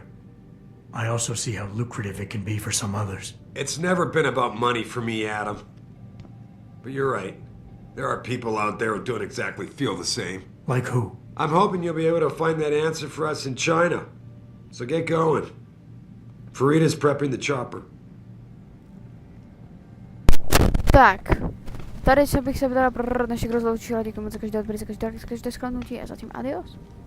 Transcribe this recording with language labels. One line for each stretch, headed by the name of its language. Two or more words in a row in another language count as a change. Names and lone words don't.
English: I also see how lucrative it can be for some others. It's never been about money for me, Adam. But you're right. There are people out there who don't exactly feel the same. Like who? I'm hoping you'll be able to find that answer for us in China. So get going. Farida's prepping the chopper.
Czech: Tak, tady se bych se teda pro dnešek rozloučila, děkuji moc za každé odběr, za každé sklanutí a zatím adios.